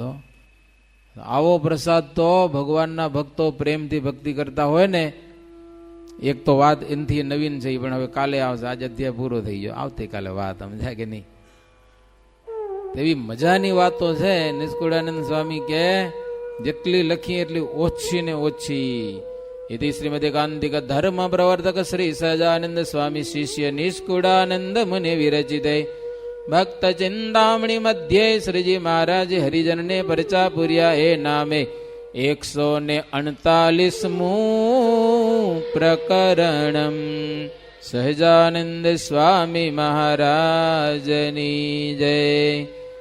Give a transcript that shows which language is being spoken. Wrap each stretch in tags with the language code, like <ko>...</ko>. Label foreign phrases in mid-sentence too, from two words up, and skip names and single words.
<gu>આવો પ્રસાદ તો ભગવાનના ભક્તો પ્રેમથી ભક્તિ કરતા હોય ને. એક તો વાત એનથી નવીન છે પણ હવે કાલે આવશે. આજ અધ્યાય પૂરો થઈ ગયો, આવતીકાલે વાત સમજાય કે નહીં? એવી મજાની વાતો છે. નિષ્કુળાનંદ સ્વામી કે જેટલી લખી એટલી ઓછી ને ઓછી.</gu> <sa>इति श्रीमदेकांतिक धर्म प्रवर्तक श्री सहजानंद स्वामी शिष्य निष्कुड़ानंद मुनि विरचिते भक्त चिंतामणि मध्य श्रीजी महाराज</sa> <gu>હરિજન ને પરચા પુર્યા એ નામે</gu> <sa>148 प्रकरणम</sa> <gu>સહજાનંદ સ્વામી મહારાજની જય।</gu>